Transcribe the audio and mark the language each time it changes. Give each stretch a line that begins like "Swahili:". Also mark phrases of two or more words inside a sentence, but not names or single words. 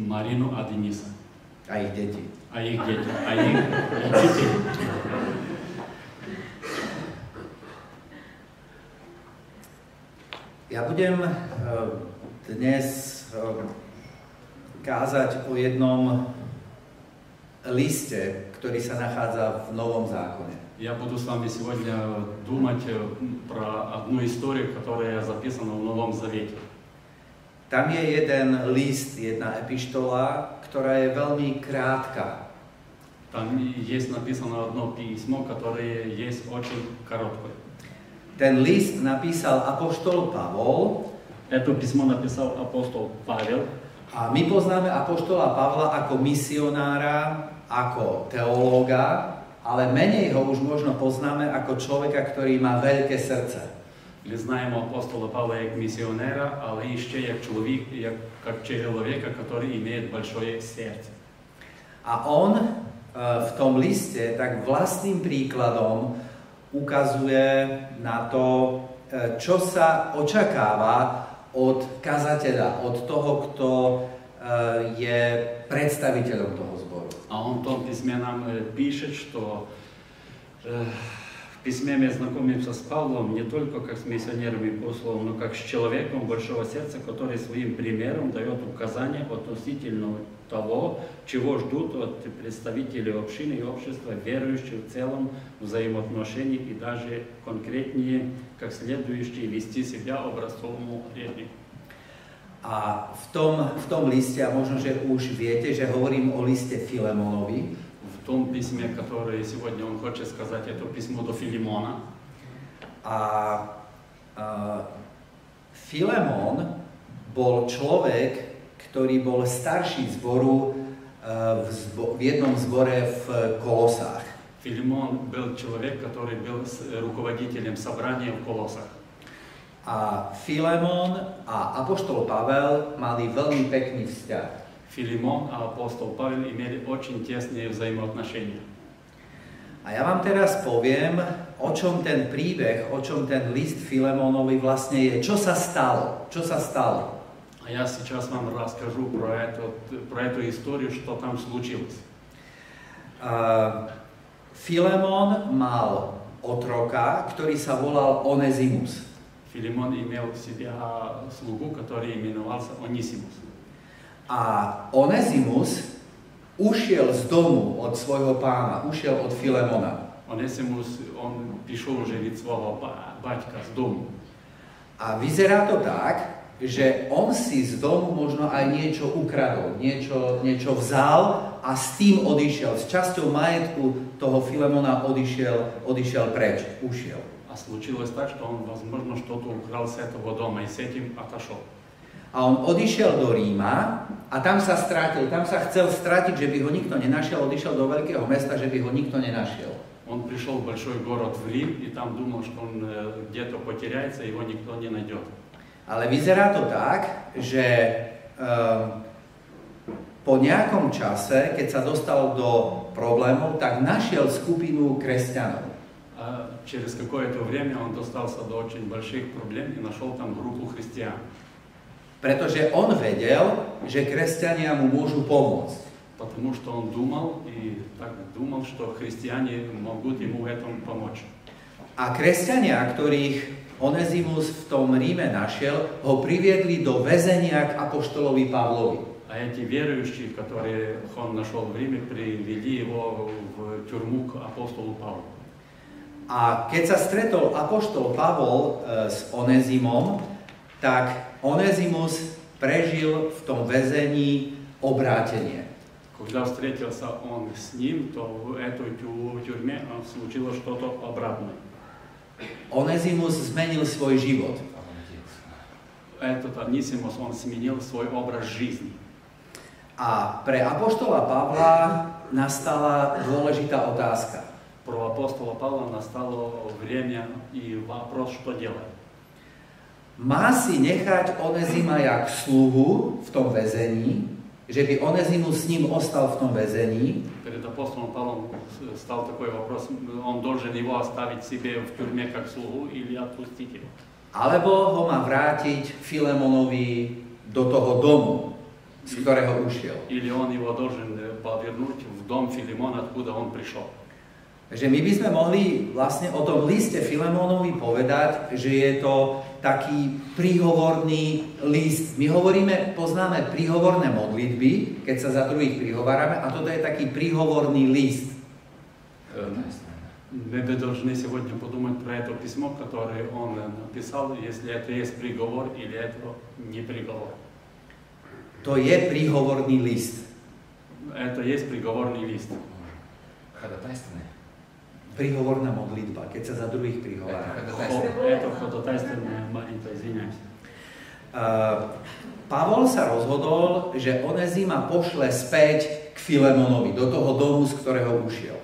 Russian: Марину и Дениса.
Slovak: A ich deti.
Russian: А их дети. А их детей.
Slovak: Ja budem dnes kázať o jednom liste, ktorý sa nachádza v Novom zákone.
Russian: Я буду с вами сегодня думать про одну историю, которая записана в Новом Завете.
Slovak: Tam je jeden list, jedna epištola, ktorá je veľmi krátka.
Russian: Там есть написано одно письмо, которое есть очень короткое.
Slovak: Ten list napísal apoštol Pavol.
Russian: Это письмо написал апостол Павел.
Slovak: A my poznáme apoštola Pavla ako misionára, ako teológa, ale menej ho už možno poznáme ako človeka, ktorý má veľké srdce.
Russian: Мы знаем апостола Павла как миссионера, але еще как человека, который имеет большое сердце.
Slovak: A on v tom liste tak vlastným príkladom ukazuje na to, čo sa očakáva od kazateľa, od toho, kto je predstaviteľom toho zboru.
Russian: А он в том письме нам пишет, что в письме мы знакомимся с Павлом не только как с миссионером и послом, но как с человеком большого сердца, который своим примером дает указания относительно того, чего ждут от представителей общины и общества, верующих в целом взаимоотношений и даже конкретнее, как следующие вести себя образцовому вернику.
Slovak: A v tom liste, a možno, že už viete, že hovorím o liste Filemonovi.
Russian: В том письме, которое сегодня он хочет сказать, это письмо до Филимона.
Slovak: Filemon bol človek, ktorý bol starší zboru v jednom zbore v Kolosách.
Russian: Филимон был человек, который был руководителем собрания в Колосах.
Slovak: A Filemon a apoštol Pavel mali veľmi pekný vzťah.
Russian: Филимон а апостол Павел имели очень тесные взаимоотношения.
Slovak: A ja vám teraz poviem, o čom ten príbeh, o čom ten list Filemonovi vlastne je. Čo sa stalo? Čo sa stalo?
Russian: А я сейчас вам расскажу про эту историю, что там случилось.
Slovak: Filemon mal otroka, ktorý sa volal Onezimus.
Russian: Филимон имел в себе слугу, который именовался Онисимус.
Slovak: A Onezimus ušiel z domu od svojho pána, ušiel od Filemona.
Russian: Онесимус, он пришел уже
Ukrainian: від свого батька
Russian: з дому.
Slovak: A vyzerá to tak, že on si z domu možno aj niečo ukradol, niečo vzal a s tým odišiel. S časťou majetku toho Filemona odišiel preč, ušiel.
Russian: А случилось так, что он, возможно, что-то украл с этого дома и с этим отошел.
Slovak: A on odišiel do Ríma a tam sa stratil, tam sa chcel stratiť, že by ho nikto nenašiel, odišiel do veľkého mesta, že by ho nikto nenašiel.
Russian: Он пришел в большой город в Рим и там думал, что он где-то потеряется, его никто не найдет.
Slovak: Ale vyzerá to tak, že po nejakom čase, keď sa dostal do problémov, tak našiel skupinu kresťanov.
Russian: А через какое-то время он достался до очень больших проблем и нашел там группу христиан.
Slovak: Pretože on vedel, že kresťania mu môžu pomôcť.
Russian: Потому что он думал и так думал, что христиане могут ему в этом помочь.
Slovak: A kresťania, ktorých Onezimus v tom Ríme našiel, ho priviedli do väzenia k apoštolovi Pavlovi.
Russian: А эти верующие, которые он нашел в Риме, привели его в тюрьму к апостолу Павлу.
Slovak: A keď sa stretol apoštol Pavol s Onezimom, tak Onezimus prežil v tom väzení obrátenie.
Russian: Когда встретился он с ним, то в этой тюрьме случилось что-то обратное.
Slovak: Onezimus zmenil svoj život.
Russian: Этот Онисимус, он сменил свой образ жизни.
Slovak: A pre apoštola Pavla nastala dôležitá otázka.
Russian: Про апостола Павла настало время и вопрос, что делать.
Slovak: Má si nechať Onezima jak sluhu v tom väzení, že by Onezimus s ním ostal v tom väzení,
Russian: Перед апостолом Павлом стал такой вопрос, он должен его оставить себе в тюрьме как слугу или отпустить его.
Slovak: alebo ho má vrátiť Filemonovi do toho domu, z ktorého ušiel.
Russian: Или он его должен повернуть в дом Филимона, откуда он пришел.
Slovak: Takže my by sme mohli vlastne o tom liste Filemonovi povedať, že je to taký príhovorný list. My poznáme príhovorné modlitby, keď sa za druhých prihovárame, a toto je taký príhovorný list.
Russian: Мы должны сегодня подумать про это письмо, которое он написал, если это есть приговор или это не приговор.
Slovak: To je príhovorný list.
Russian: Это есть приговорный лист.
Slovak: Príhovorná modlitba, keď sa za druhých prihovárame.
Russian: Это ходатайственная молитва, извиняюсь.
Slovak: Pavol sa rozhodol, že Onezima pošle späť k Filemonovi, do toho domu, z ktorého ušiel.